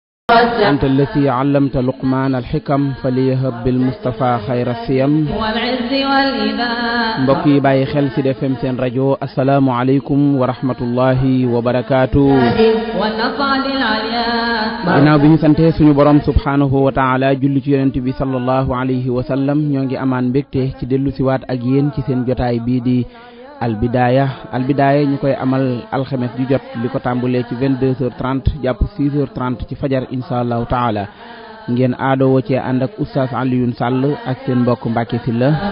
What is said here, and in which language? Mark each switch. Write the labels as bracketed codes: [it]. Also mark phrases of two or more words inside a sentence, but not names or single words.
[ar] أنت الذي علمت لقمان الحكم فليهب بالمصطفى خير السيم [wo] mbokk yi bàyyi xel ci FM seen rajo [ar] السلام عليكم ورحمة الله وبركاته. [wo] ginnaaw bi ñu sante suñu borom [ar] سبحانه وتعالى [wo] julli ci yonent bi [ar] صلى الله عليه وسلم [wo] ñoo ngi amaan mbégte ci dellu siwaat ak yéen ci seen jotaay bii di albidaaya ñu koy amal alxames ju jot li ko tàmbulee ci 22h30 jàpp 6h30 ci fajar [ar] إن شاء الله تعالى [wo] ngeen aadoo cee ànd ak oustaz Alioune Sall ak seen mbokk Mbacke Sylla